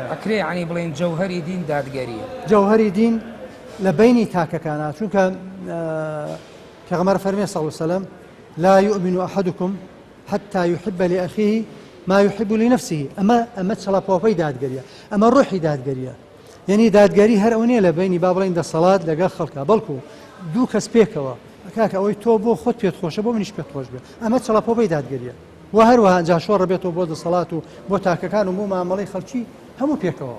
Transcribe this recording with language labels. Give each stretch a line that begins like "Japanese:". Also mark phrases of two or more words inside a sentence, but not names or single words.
Central Kurdish: ئەکرێ عنی بڵێن جەوهەری دین دادگەریە جەوهەری دین لە بینی تاکەکانە چونکە پێغەمبەر فەرمێ
Arabic: صلی الله علیه وسلم لا يؤمن أحدكم حتى يحب لأخيه ما يحب لنفسه
Central Kurdish: ئەمە چەڵەپۆپەی دادگەریە ئەمە ڕوحی دادگەریە یعنی دادگەری هەر ئەو نییە لە بینی با بڵێن دەسەڵات لەگەڵ خەڵکە بەڵکو دوو کەس پێکەوە کاکە ئەوەی تۆ بۆ خۆت پێت خۆشە بۆ منیش پێت خۆش بێت ئەمە چەڵەپۆپەی دادگەریە و هەروەها جاشۆڕ بێتەوە بۆ دەسەڵات و بۆ تاکەکان و بۆ مامەڵەی خەڵکی هەموو پێکەوە